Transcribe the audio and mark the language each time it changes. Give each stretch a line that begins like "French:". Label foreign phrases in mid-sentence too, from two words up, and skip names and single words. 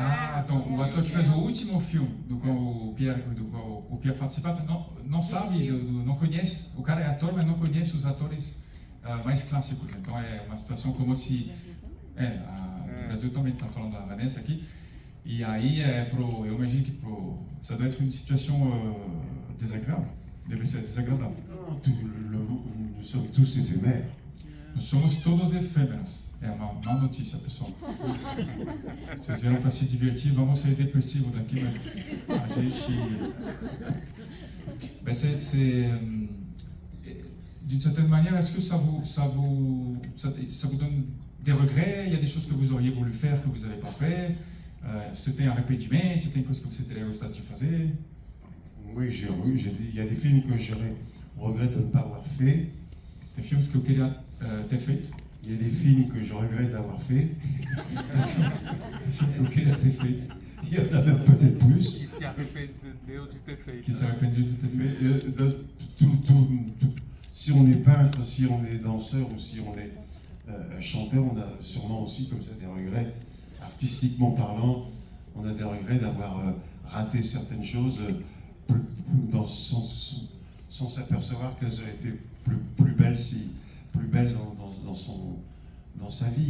Portuguese: Ah, então o ator que fez o último filme do qual o Pierre participa não sabe, não conhece. O cara é ator, mas não conhece os atores mais clássicos. Então é uma situação como se... o Brasil também está falando da Vanessa aqui. E aí eu imagino que
French: ça doit être une situation désagréable.
Portuguese: Deve ser desagradável.
French: Nous sommes tous éphémères.
Portuguese: Nós somos todos efêmeros. É uma má notícia, pessoal. Vocês vieram para se divertir, vamos ser depressivos daqui, mas a gente...
French: D'une certaine manière, est-ce que ça vous donne des regrets? Il y a des choses que vous auriez voulu faire que vous n'avez pas fait? C'était un arrependimento? C'était une chose que vous
Portuguese: teria gostado de fazer?
French: Oui, il y a des films que je regrette de ne pas avoir fait.
Portuguese: Tem filmes que eu queria ter feito.
French: Il y a des films que je regrette d'avoir fait.
Portuguese: Tem filmes que eu queria ter feito.
French: Il y en a même peut-être plus.
Portuguese: Que se arrependeu de ter feito. Que se arrependeu de ter feito.
French: Mais si on est peintre, si on est danseur ou si on est chanteur, on a sûrement aussi comme ça des regrets, artistiquement parlant, on a des regrets d'avoir raté certaines choses sans s'apercevoir qu'elles auraient été plus belles dans sa vie.